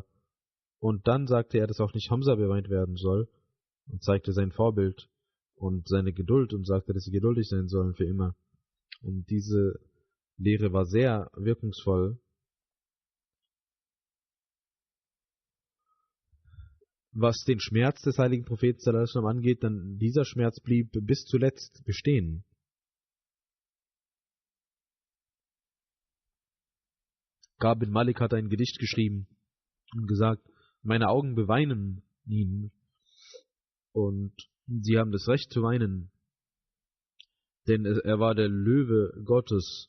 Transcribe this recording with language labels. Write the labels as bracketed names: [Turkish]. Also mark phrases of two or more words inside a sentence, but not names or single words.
[German] Und dann sagte er, dass auch nicht Hamza beweint werden soll, und zeigte sein Vorbild und seine Geduld und sagte, dass sie geduldig sein sollen für immer. Und diese Lehre war sehr wirkungsvoll. Was den Schmerz des heiligen Propheten [Arabic] صلى الله عليه وسلم [German] angeht, dann dieser Schmerz blieb bis zuletzt bestehen. Ka'b bin Malik hat ein Gedicht geschrieben und gesagt, meine Augen beweinen ihn, und sie haben das Recht zu weinen, denn er war der Löwe Gottes.